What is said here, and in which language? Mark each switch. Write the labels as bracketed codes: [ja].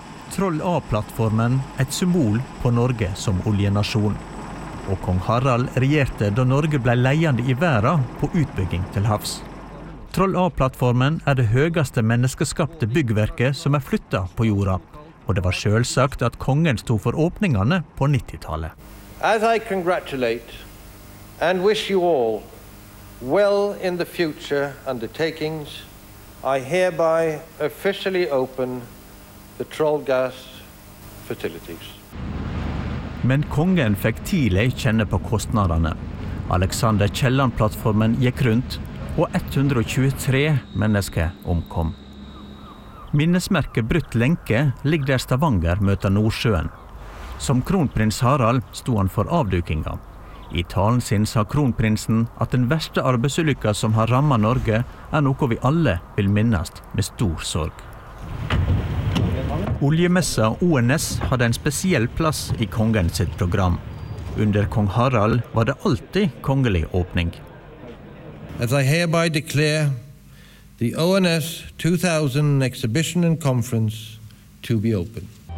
[no] Troll A-plattformen, et symbol på Norge som oljenasjon. Og kong Harald regjerte da Norge ble leiende i verden på utbygging til havs. Troll A-plattformen er det høyeste menneskeskapte byggverket som er flyttet på jorda. Og det var selvsagt at kongen stod for åpningene på 90-tallet. [en] As I congratulate and wish you all well in the future undertakings, I hereby officially open the Trollgas facilities. [no] Men kongen fikk tidlig kjenne på kostnadene. Alexander Kielland-plattformen gikk rundt, og 123 mennesker omkom. Minnesmerket Brutt Lenke ligger der Stavanger møter Nordsjøen. Som kronprins Harald sto han for avdukingen. I talen sin sa kronprinsen at den verste arbeidsulykken som har rammet Norge er noe vi alle vil minnes med stor sorg. Oljemessa ONS hadde en spesiell plass i kongens sitt program. Under kong Harald var det alltid kongelig åpning. [en] As I hereby declare the ONS 2000 exhibition and conference to be open.